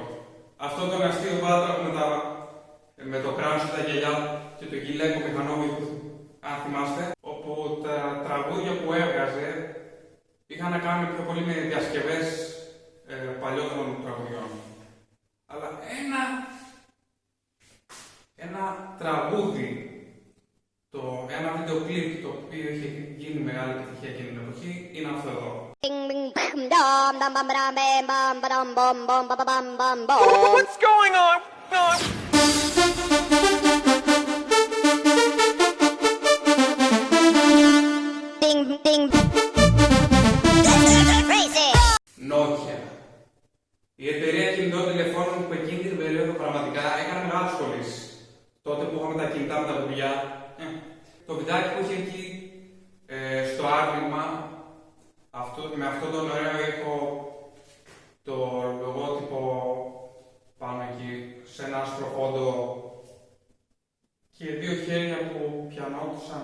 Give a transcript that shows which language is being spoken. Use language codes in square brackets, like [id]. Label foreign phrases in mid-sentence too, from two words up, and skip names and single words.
[el] Αυτό το αστείο βάτρα με το κράνος και τα γυαλιά και το γυλαίκο μηχανόβιο, αν θυμάστε, όπου τα τραγούδια που έβγαζε είχαν να κάνουν πιο πολύ με διασκευές παλιότερων τραγουδιών. Αλλά ένα τραγούδι, ένα βίντεο κλιπ το οποίο είχε γίνει μεγάλη επιτυχία εκείνη την εποχή είναι αυτό εδώ. [en] What's going on? Ding, ding. Crazy. Nokia. [el] Η εταιρεία κινητών τηλεφώνων που εκείνη την περίοδο πραγματικά έκανε μεγάλες πωλήσεις. Τότε που είχαμε τα κινητά με τα κουμπιά, το βιντεάκι που είχε εκεί στο άρνημα, με αυτόν τον ωραίο ήχο, το λογότυπο πάνω εκεί, σε ένα άσπρο φόντο και δύο χέρια που πιανόντουσαν.